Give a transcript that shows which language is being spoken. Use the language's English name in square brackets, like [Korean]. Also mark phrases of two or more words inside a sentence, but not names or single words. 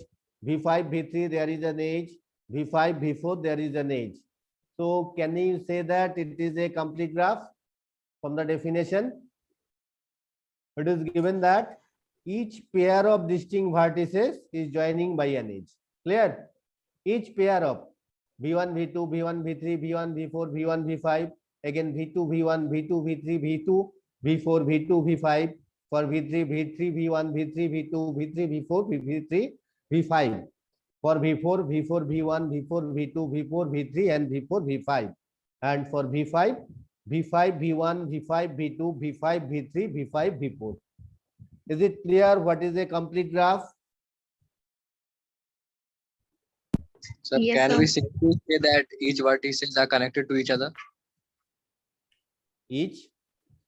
[English] V5, V3, there is an edge. V5, V4, there is an edge. So can you say that it is a complete graph from the definition? It is given that each pair of distinct vertices is joining by an edge. Clear? Each pair of V1, V2, V1, V3, V1, V4, V1, V5, again V2, V1, V2, V3, V2, V4, V2, V5, for V3, V3, V1, V3, V2, V3, V4, V3, V5. For V4, V4, V1, V4, V2, V4, V3, and V4, V5. And for V5, V5, V1, V5, V2, V5, V3, V5, V4. Is it clear what is a complete graph? Sir, Yes, can sir. we simply say that each vertices are connected to each other?